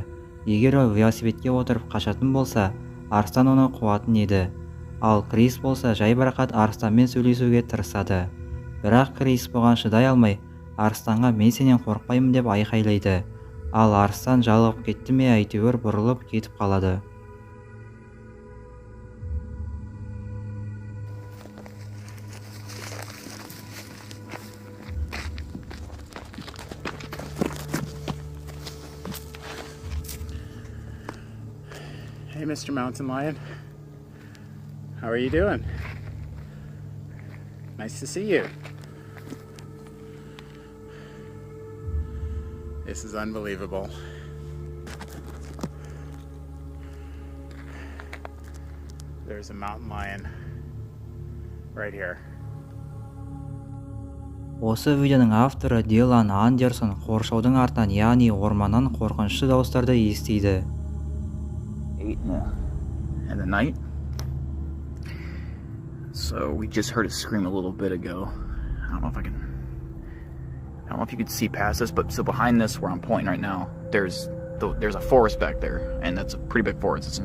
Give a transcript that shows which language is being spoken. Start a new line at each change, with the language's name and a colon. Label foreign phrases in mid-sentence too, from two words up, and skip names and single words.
Kazakh: Егер ол велосипедке отырып қашатын болса, арыстан оны қуатын еді. Ал Крис болса жайбарақат арыстанмен сөйлесуге тырысады. Бірақ Крис бұған шыдай алмай, арыстанға мен сенен қорықпаймын деп айқайлайды. Ал арыстан жалығып кетті ме, әйтеуір бұрылып кетіп қалады.
English: Hey, Mr. Mountain Lion. How are you doing? Nice to see you. This is unbelievable. There's a mountain lion right here.
Kazakh: Осы видеоның авторы Дилан Андерсон қоршаудың артынан, яғни орманнан қорқынышты дауыстарды естиді.
English: 8 in the night. So we just heard a scream a little bit ago. I don't know if you could see past this, but so behind this where I'm pointing right now, there's a forest back there, and that's a pretty big forest.